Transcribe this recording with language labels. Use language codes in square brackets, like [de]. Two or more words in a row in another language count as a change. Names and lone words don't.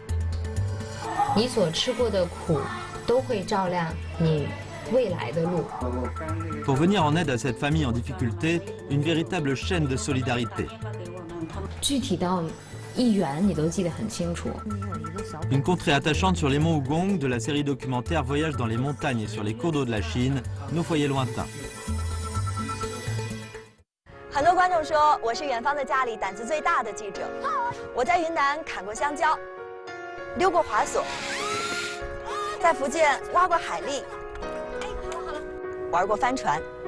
[fr] Pour venir en aide à cette famille en difficulté, une véritable chaîne de solidarité. Une contrée attachante sur les monts Ougong de la série documentaire Voyage dans les montagnes et sur les cours d'eau de la Chine, nos foyers lointains. [zh] 很多观众说我是远方的家里胆子最大的记者。我在云南砍过香蕉，溜过滑索，在福建挖过海蛎，玩过帆船。